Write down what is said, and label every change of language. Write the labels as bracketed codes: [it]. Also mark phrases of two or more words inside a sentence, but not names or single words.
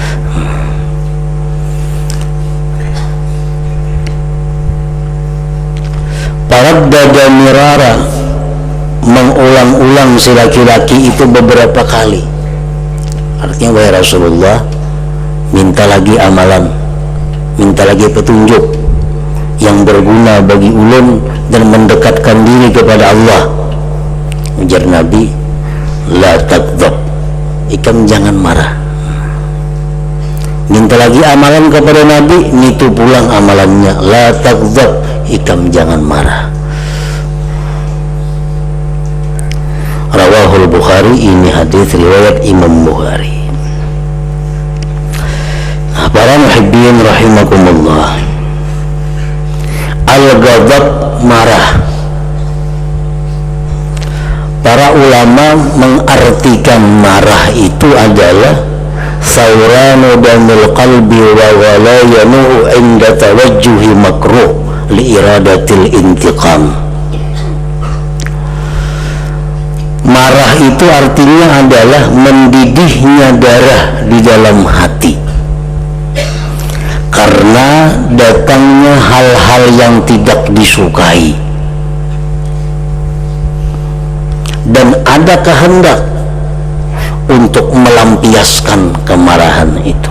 [ar] تردد مرارا, [id] mengulang-ulang si laki-laki itu beberapa kali. Artinya, wahai Rasulullah, minta lagi amalan, minta lagi petunjuk yang berguna bagi ulun dan mendekatkan diri kepada Allah. Ujar Nabi, [ar] لا تغضب, [id] ikam jangan marah. Minta lagi amalan kepada Nabi, itu pulang amalannya, [ar] لا تغضب, [id] ikam jangan marah. [ar] رواه البخاري, [id] ini hadis riwayat Imam Bukhari. Nah, para [ar] محبين رحمكم الله, [id] al-ghadab marah. Para ulama mengartikan marah itu adalah [ar] ثوران دم القلب وغليان عند توجه مكروه لإرادة الانتقام. [id] Marah itu artinya adalah mendidihnya darah di dalam hati karena datangnya hal-hal yang tidak disukai, dan ada kehendak untuk melampiaskan kemarahan itu.